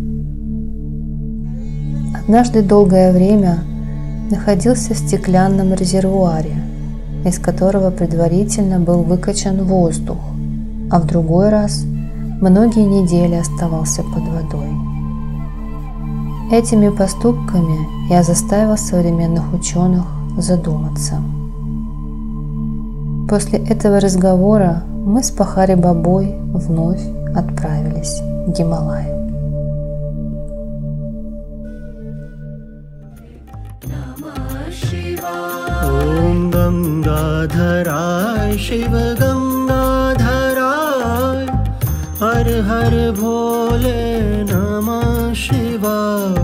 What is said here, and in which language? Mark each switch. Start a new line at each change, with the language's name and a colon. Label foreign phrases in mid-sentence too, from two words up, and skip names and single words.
Russian: Однажды долгое время находился в стеклянном резервуаре, из которого предварительно был выкачан воздух, а в другой раз многие недели оставался под водой. Этими поступками я заставил современных ученых задуматься. После этого разговора мы с Пахари Бабой вновь отправились в Гималай.
Hindi: ॐ गंगाधराय शिव गंगाधराय हर हर भोले नमः शिवाय.